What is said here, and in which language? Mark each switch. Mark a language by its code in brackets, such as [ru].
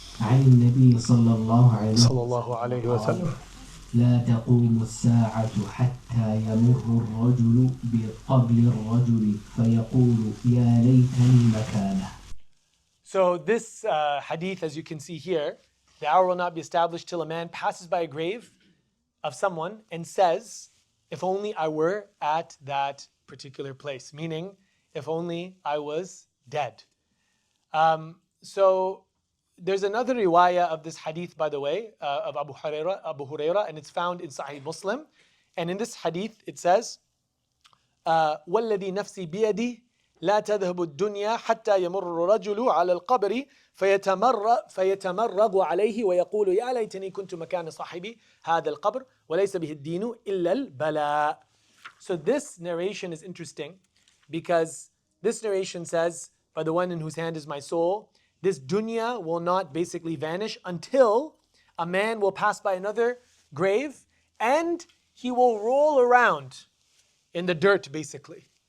[ar] عن النبي صلى الله عليه وسلم لا تقوم الساعة حتى يمر الرجل بقبر الرجل فيقول يا ليتني مكانه. [en] So this hadith, as you can see here, the hour will not be established till a man passes by a grave of someone and says, if only I were at that particular place, meaning if only I was dead. So there's another riwayah of this hadith, by the way, of Abu Hurairah, and it's found in Sahih Muslim. And in this hadith, it says, [ar] وَالَّذِي نَفْسِي بِيَدِهِ لا تذهب الدنيا حتى يمر الرجل على القبر فيتمرغ عليه ويقول يا ليتني كنت مكان صاحبي هذا القبر وليس به الدين إلا البلاء. [en] So this narration is interesting because this narration says, by the one in whose hand is my soul, this dunya will not basically vanish until a man will pass by another grave and he will roll around in the dirt basically.